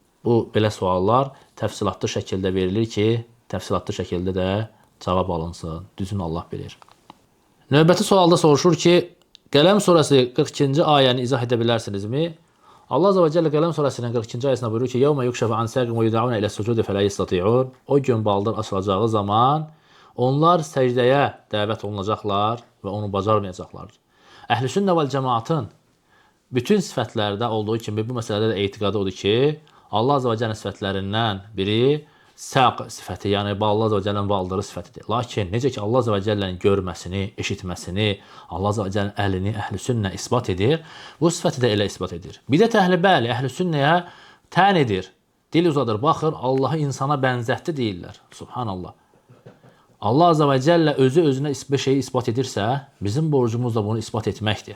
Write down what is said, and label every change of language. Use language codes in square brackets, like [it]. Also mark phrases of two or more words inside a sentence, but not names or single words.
[az] Bu belə suallar təfsilatlı şəkildə verilir ki, təfsilatlı şəkildə də cavab alınsın. Düzünü Allah bilir. Növbəti sualda soruşur ki, Qələm surəsi 42-ci ayəni izah edə bilərsinizmi? Allah [ar] عز وجل [az] Qələm surəsinin 42-ci ayəsində buyurur ki, [ar] يَوْمَ يُكْشَفَ عَنْ سَاقٍ وَيُدَعُونَ إِلَى السُّجُودِ فَلَا يَسْتَطِيعُونَ [az] O gün baldır açılacağı zaman onlar səcdəyə dəvət olunacaqlar və onu bacarmayacaqlar. Əhl-i sünnə vəl cəmaatın bütün sifətlərdə olduğu kimi bu məsələdə də etiqadı odur ki, Allah [ar] عز وجل [az] sifətlərindən biri səq sifəti, yəni Allah [ar] عز وجل'nin [az] baldırı sifətidir. Lakin necə ki Allah [ar] عز وجل'nin [az] görməsini, eşitməsini, Allah [ar] عز وجل'nin [az] əlini əhl-i sünnə isbat edir, bu sifəti də elə isbat edir. Bidət əhli bəli, əhl-i sünnəyə tən edir, dil uzadır, baxır, Allahı insana bənzətdi deyirlər. Subhanallah. Allah [ar] عز وجل [az] özü özünə bir şeyi isbat edirsə, bizim borcumuz da bunu isbat etməkdir.